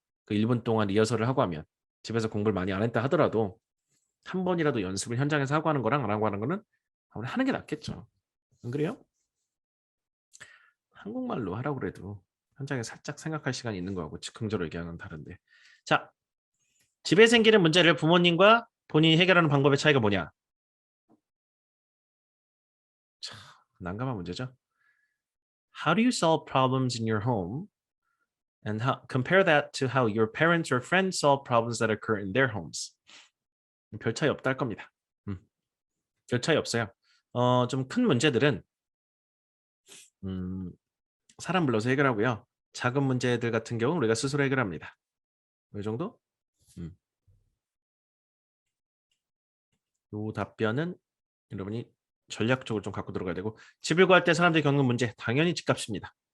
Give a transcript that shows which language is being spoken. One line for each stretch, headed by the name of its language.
Korean: 그 1분 동안 리허설을 하고 하면 집에서 공부를 많이 안 했다 하더라도 한 번이라도 연습을 현장에서 하고 하는 거랑 안 하고 하는 거는 아무래도 하는 게 낫겠죠. 안 그래요? 한국말로 하라고 그래도 현장에 살짝 생각할 시간이 있는 거하고 즉흥적으로 얘기하는 건 다른데. 자, 집에 생기는 문제를 부모님과 본인이 해결하는 방법의 차이가 뭐냐? 참 난감한 문제죠.
English: How do you solve problems in your home? And compare that to how your parents or friends solve problems that occur in their homes.
Korean: 별 차이 없다 할 겁니다. 별 차이 없어요. 좀 큰 문제들은 사람 불러서 해결하고요. 작은 문제들 같은 경우는 우리가 스스로 해결합니다. 이 정도? 이 답변은 여러분이 전략적으로 좀 갖고 들어가야 되고 집을 구할 때 사람들이 겪는 문제 당연히 집값입니다.